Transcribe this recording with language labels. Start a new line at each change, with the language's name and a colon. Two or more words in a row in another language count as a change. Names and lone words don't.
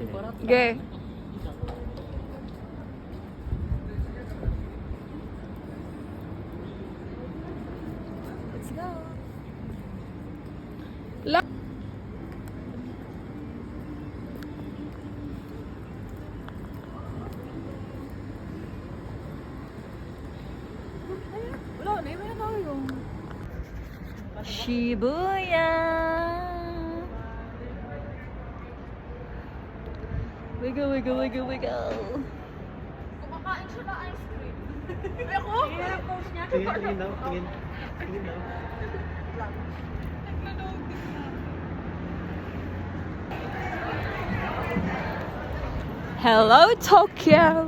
English: Okay. Let's go.
Filipino: Wala na, may tayo. Shibuya.
English: Wiggle, wiggle, wiggle, wiggle.
Filipino: Kumakain siya ng
English: ice cream.
Filipino: Ay, ako? Tingin daw, tingin. Tingin daw.
English: Hello, Tokyo.